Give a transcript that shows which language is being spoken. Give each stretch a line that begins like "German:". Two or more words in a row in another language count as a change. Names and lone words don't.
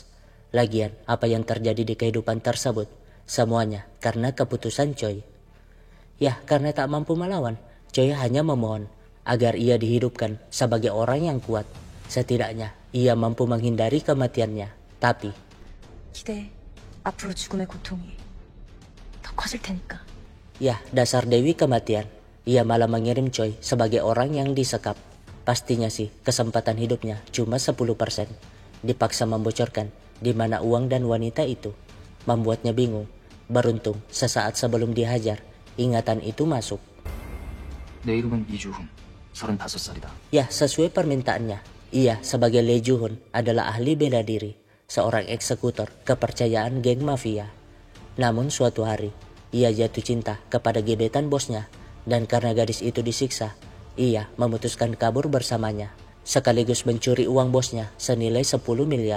Indonesian: Lagian apa yang terjadi di kehidupan tersebut, semuanya karena keputusan Choi. Yah, karena tak mampu melawan, Choi hanya memohon agar ia dihidupkan sebagai orang yang kuat. Setidaknya ia mampu menghindari kematiannya. Tapi
Korean: 기대해. 앞으로 죽음의 고통이 더 커질 테니까.
Indonesian: ya, dasar Dewi kematian. Ia malah mengirim Choi sebagai orang yang disekap. Pastinya sih kesempatan hidupnya cuma 10%. Dipaksa membocorkan di mana uang dan wanita itu. Membuatnya bingung. Beruntung sesaat sebelum dihajar, ingatan itu masuk.
Korean: 내 이름은 이주훈, 35살이다.
Indonesian: Ya, sesuai permintaannya. Ia sebagai Lee Ju-hun adalah ahli bela diri, seorang eksekutor kepercayaan geng mafia. Namun suatu hari, ia jatuh cinta kepada gebetan bosnya, dan karena gadis itu disiksa, ia memutuskan kabur bersamanya, sekaligus mencuri uang bosnya senilai 10 miliar.